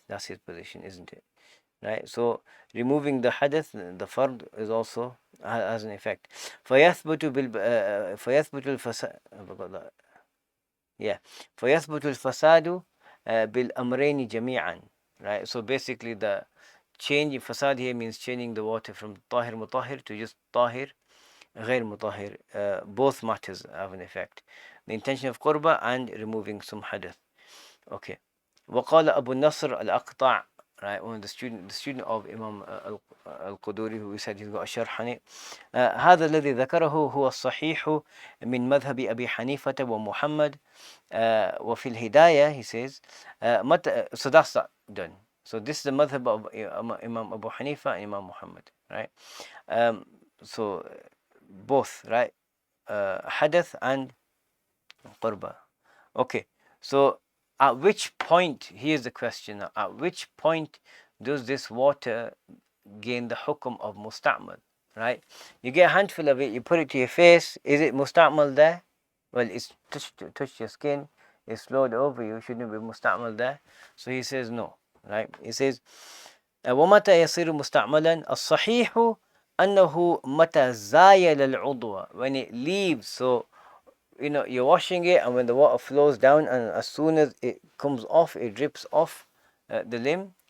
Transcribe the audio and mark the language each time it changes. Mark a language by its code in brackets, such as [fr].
[en] That's his position, isn't it? Right? So removing the hadith, the fard, is also has an effect. [ar] فيثبت فيثبت الفساد. Yeah. فيثبت الفساد بالأمرين جميعا. [en] Right? So basically the changing fasad here means changing the water from tahir mutahhir to just tahir [ar] غير مطهر. [en] Both matters have an effect. The intention of qurba and removing some hadith. Okay. [ar] وقال أبو النصر الأقطع, [en] right, one of the student of Imam al-Quduri, who said he's got a sharh on it. [ar] هذا الذي ذكره هو الصحيح من مذهب أبي حنيفة ومحمد وفي الهداية, [en] he says. So that's that done. So this is the madhab of Imam Abu Hanifa and Imam Muhammad, right? So both, right? Hadith and qurba. Okay, so at which point, here's the question, at which point does this water gain the hukum of musta'mal, right? You get a handful of it, you put it to your face, is it musta'mal there? Well, it's touched your skin, it's flowed over you, shouldn't it be musta'mal there? So he says no, right? He says [ar] ومتى يصير مستعملا الصحيح أنه متى زايل العضو, [en] when it leaves. So you're washing it, and when the water flows down, and as soon as it comes off, it drips off the limb.